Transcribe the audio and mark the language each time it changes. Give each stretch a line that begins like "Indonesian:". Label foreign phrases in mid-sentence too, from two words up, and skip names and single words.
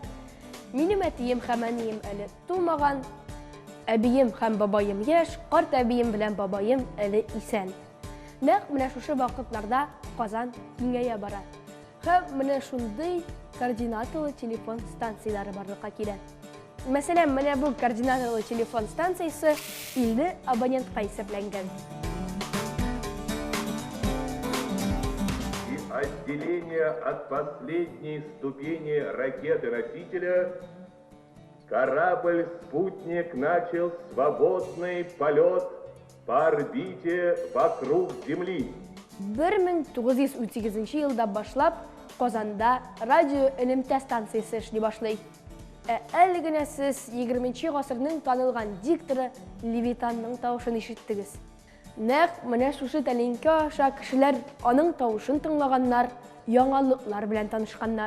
Tatar: Минем әтием һәм әнием әле тумаган, әбием һәм бабаем яшь, карт әбием белән бабаем әле исән. Нәкъ менә шушы вакытларда Казан киңәя бара. Һәм менә шундый координаторлы телефон станцияләре барлыкка килә. Мәсәлән, менә бу координаторлы телефон станциясе 50 абонентка исәпләнгән.
Russian: Отделение от последней ступени ракеты-носителя, корабль-спутник начал свободный полет по орбите вокруг Земли.
Tatar: 1938 елда башлап Казанда радио элемтә станциясе эшли башлый. Әле генә сез 20-нче гасырның танылган дикторы Левитанның тавышын ишеттегез. Нәкъ менә шушы тәлинкә аша кешеләр аның тавышын тыңлаганнар, яңалыклар белән танышканнар.